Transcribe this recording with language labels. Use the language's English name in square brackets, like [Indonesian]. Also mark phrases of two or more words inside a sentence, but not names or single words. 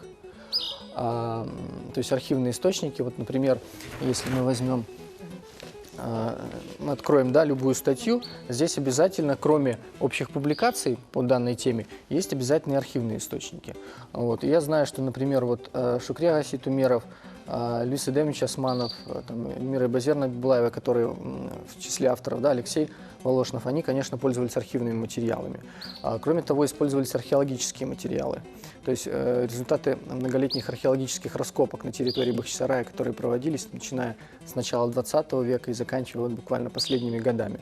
[Russian] То есть архивные источники, вот, например, если мы возьмем, мы откроем, да, любую статью, здесь обязательно, кроме общих публикаций по данной теме, есть обязательные архивные источники. Вот. И я знаю, что, например, вот Шукрия Гасит-Умеров, Люис Эдемович Османов, Эльмира Базерна Булаева, которые в числе авторов, да, Алексей Волошнов, они, конечно, пользовались архивными материалами. Кроме того, использовались археологические материалы. То есть результаты многолетних археологических раскопок на территории Бахчисарая, которые проводились, начиная с начала 20 века и заканчивая буквально последними годами.